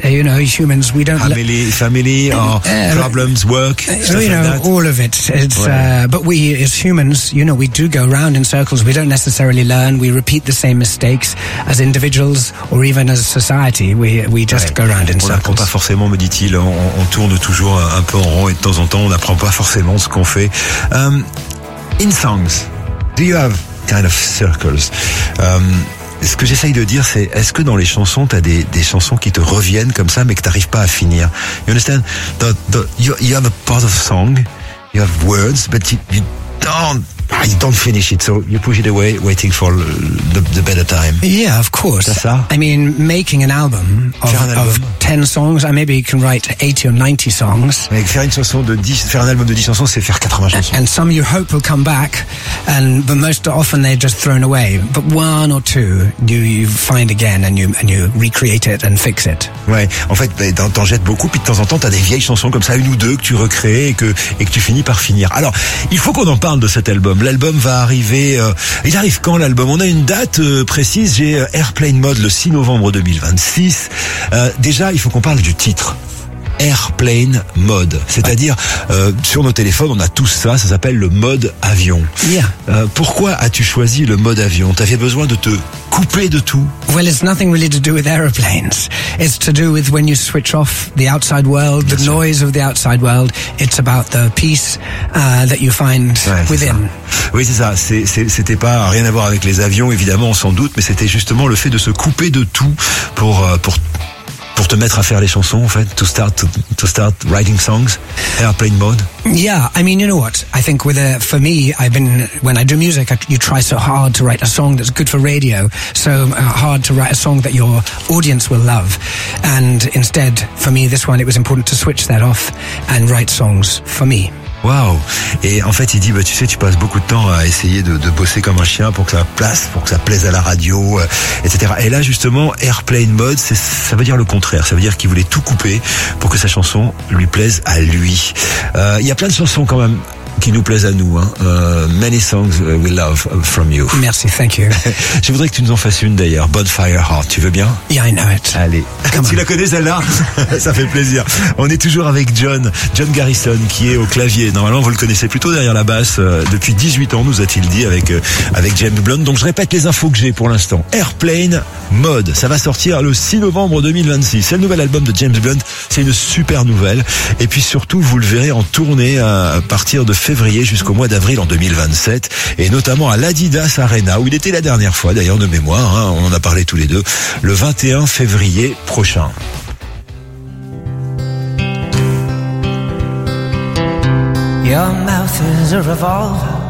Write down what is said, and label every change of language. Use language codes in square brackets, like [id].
[en] You know, humans, we don't... Family, problems, work, stuff you know, like that. All of it. It's, but we, as humans, you know, we do go around in circles. We don't necessarily learn. We repeat the same mistakes as individuals or even as a society. We just go around in circles. [fr] On n'apprend pas forcément, me dit-il. On tourne toujours un peu en rond et de temps en temps, on n'apprend pas forcément ce qu'on fait. [en] In songs, do you have kind of circles? [fr] Ce que j'essaye de dire, c'est est-ce que dans les chansons, t'as des chansons qui te reviennent comme ça, mais que t'arrives pas à finir? [en] You understand? You have a part of song, you have words, but you don't finish it, so you push it away, waiting for the better time. Yeah, of course. [fr] C'est ça? [en] I mean, making an album of 10 songs, I maybe can write 80 or 90 songs. [fr] Mais faire un album de 10 chansons, c'est faire 80 chansons. [en] And some you hope will come back, but most often they're just thrown away. But one or two, you find again and you recreate it and fix it. [fr] Ouais, en fait, t'en jettes beaucoup, puis de temps en temps, t'as des vieilles chansons comme ça, une ou deux que tu recrées et que tu finis par finir. Alors, il faut qu'on en parle de cet album. L'album va arriver... Il arrive quand, l'album? On a une date précise. J'ai Airplane Mode le 6 novembre 2026. Déjà, il faut qu'on parle du titre. Airplane Mode. C'est-à-dire, sur nos téléphones, on a tous ça. Ça s'appelle le mode avion. [en] Yeah. [fr] Pourquoi as-tu choisi le mode avion? T'avais besoin de te couper de tout? [en] Well, it's nothing really to do with airplanes. It's to do with when you switch off the outside world, the noise of the outside world. It's about the peace that you find within. [fr] Oui, c'est ça. C'était pas rien à voir avec les avions, évidemment, sans doute, mais c'était justement le fait de se couper de tout pour te mettre à faire les chansons, en fait, [en] to start writing songs, airplane mode. Yeah, I mean, you know what? I think when I do music, you try so hard to write a song that's good for radio, so hard to write a song that your audience will love. And instead, for me, this one, it was important to switch that off and write songs for me. Wow. [fr] Et en fait, il dit, tu sais, tu passes beaucoup de temps à essayer de bosser comme un chien pour que ça plaise à la radio, etc. Et là, justement, Airplane Mode, ça veut dire le contraire. Ça veut dire qu'il voulait tout couper pour que sa chanson lui plaise à lui. Il y a plein de chansons quand même qui nous plaisent à nous. [en] Many songs we love from you. [fr] Merci, [en] thank you. [fr] Je voudrais que tu nous en fasses une d'ailleurs. Bonfire Heart, tu veux bien? [en] Yeah, I know it. [fr] Allez. Tu la connais celle-là? Ça fait plaisir. On est toujours avec John Garrison, qui est au clavier. Normalement, vous le connaissez plutôt derrière la basse. Depuis 18 ans, nous a-t-il dit, avec James Blunt. Donc, je répète les infos que j'ai pour l'instant. Airplane Mode, ça va sortir le 6 novembre 2026. C'est le nouvel album de James Blunt. C'est une super nouvelle. Et puis surtout, vous le verrez en tournée à partir de février jusqu'au mois d'avril en 2027, et notamment à l'Adidas Arena, où il était la dernière fois, d'ailleurs, de mémoire, hein, on en a parlé tous les deux, le 21 février prochain. [en] Your mouth is a revolver,